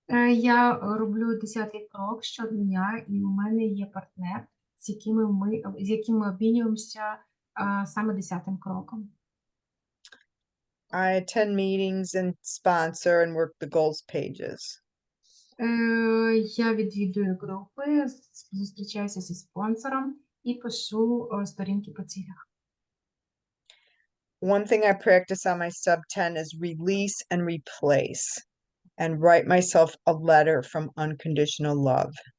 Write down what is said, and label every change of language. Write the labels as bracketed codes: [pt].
[uk] Я роблю 10-й крок щодня, і у мене є партнер, з яким ми обмінюємося саме 10-м кроком. [en] I attend meetings and sponsor and work the goals pages. [uk] Я відвідую групи, зустрічаюся зі спонсором і пишу сторінки по цілях. [en] One thing I practice on my step 10 is release and replace, and write myself a letter from unconditional love.